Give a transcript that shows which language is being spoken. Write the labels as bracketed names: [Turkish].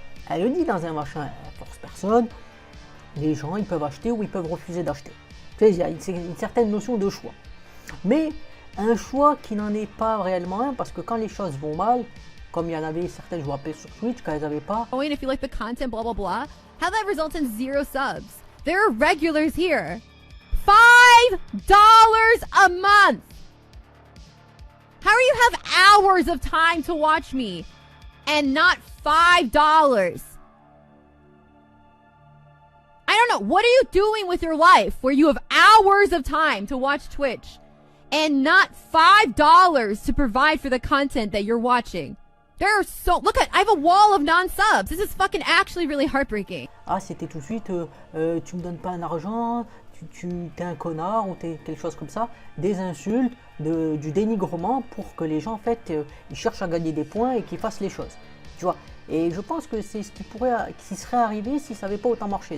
[French] Elle le dit dans un machin, elle force personne. Les gens, ils peuvent acheter ou ils peuvent refuser d'acheter. Il y a une certaine notion de choix. Mais, un choix qui n'en est pas réellement un, parce que quand les choses vont mal, comme il y en avait certaines, je vous rappelle sur Twitch, quand elles n'avaient pas... [English] Oh, and if you like the content, blah, blah, blah, how that results in 0 subs. There are regulars here. $5 a month. How do you have hours of time to watch me and not $5? I don't know. What are you doing with your life where you have hours of time to watch Twitch and not $5 to provide for the content that you're watching? There are so... Look at... I have a wall of non-subs. This is fucking actually really heartbreaking. [French] Ah, c'était tout de suite, tu me donnes pas un argent, tu t'es un connard ou t'es quelque chose comme ça. Des insultes, du dénigrement pour que les gens, en fait, ils cherchent à gagner des points et qu'ils fassent les choses. Tu vois. Et je pense que c'est ce qui serait arrivé si ça n'avait pas autant marché.